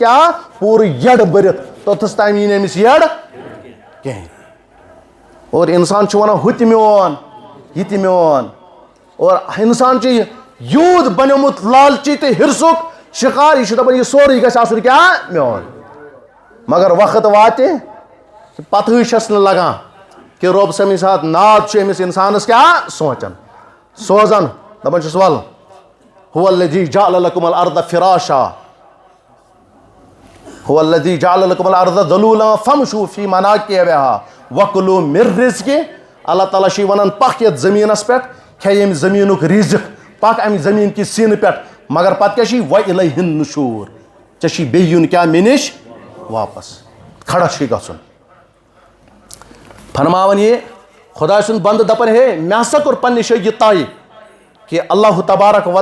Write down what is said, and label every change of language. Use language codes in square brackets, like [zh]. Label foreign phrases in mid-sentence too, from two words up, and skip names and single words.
[ks] کیٛاہ پوٗرٕ یڈ بٔرِتھ توٚتھس تام یی نہٕ أمِس یڈ کِہینۍ اور انسان چھُ ونان ہُہ تہِ میون یہِ تہِ میون اور انسان چھُ یوٗت بنیومُت لالچی تہٕ ہرسُک شِکار یہِ چھُ دپان یہِ سورُے گژھِ آسُن کیٛاہ میون مگر وقت واتہِ پتہٕے چھس نہٕ لگان کہ رۄب سمے ساتہٕ ناد چھُ أمِس انسانس کیٛاہ سونٛچان سوزان دپان چھُس ول [ar] هو الذي جعل لكم الارض فراشا هو الذي جعل لكم الارض ذلولا فامشوا في مناكبها وكلوا من رزقه [ks] اللہ تعالیٰ چھُ ونان پکھ یتھ زٔمیٖنس پٮ۪ٹھ کھے ییٚمہِ زٔمیٖنُک رِزق پکھ امہِ زٔمیٖن کہِ سیٖنہٕ پٮ۪ٹھ مگر پتہٕ کیٛاہ چھُے [ar] وَإِلَيْهِ النُّشُور [ks] ژےٚ چھُے بیٚیہِ یُن کیٛاہ مےٚ نِش واپس کھڑا چھُے گژھُن فرماوان یہِ خۄدا سُنٛد بنٛدٕ دپان ہے مےٚ ہسا کوٚر پننہِ جایہِ یہِ طے کہ اللہ تبارک و